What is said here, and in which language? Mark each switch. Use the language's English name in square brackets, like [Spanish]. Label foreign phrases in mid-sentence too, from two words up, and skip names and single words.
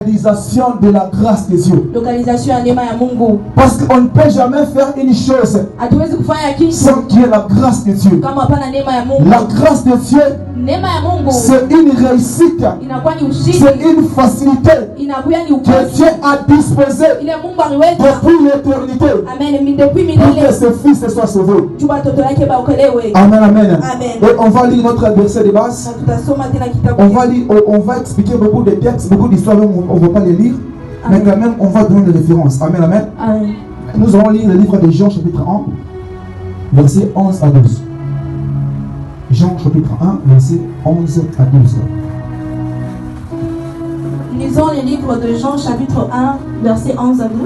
[French] Localisation de la grâce de Dieu. [Swahili] Localisation ya neema ya Mungu. [French] Parce qu'on ne peut jamais faire une chose [Swahili] Hatuwezi kufanya kitu [French] sans qu'il y ait la grâce de Dieu. [Swahili] kama hapana neema ya Mungu. [French] La grâce de Dieu, [Swahili] Neema ya Mungu [French] c'est une réussite, [Swahili] inakuwa ni ushindi, [French] c'est une facilité [Swahili] inakuwa ni [French] que [Swahili] ukweli [French] Dieu a disposé [Swahili] ile Mungu aliweka. [French] depuis l'éternité Amen. Depuis pour que [Swahili] milele [French] ses fils soient sauvés. [Swahili] juba watoto yake baokolewe. [French] Amen, amen. Amen. Et on va lire notre verset de base. [Swahili] Na tutasoma tena kitabu. [French] On va expliquer beaucoup de textes, beaucoup d'histoires, on ne va pas les lire. Mais quand même, on va donner des références. Amen, amen. Amen. Nous allons lire le livre de Jean, chapitre 1, versets 11 à 12. Jean, chapitre 1, versets 11 à 12. Lisons le livre de Jean, chapitre 1, versets 11 à 12.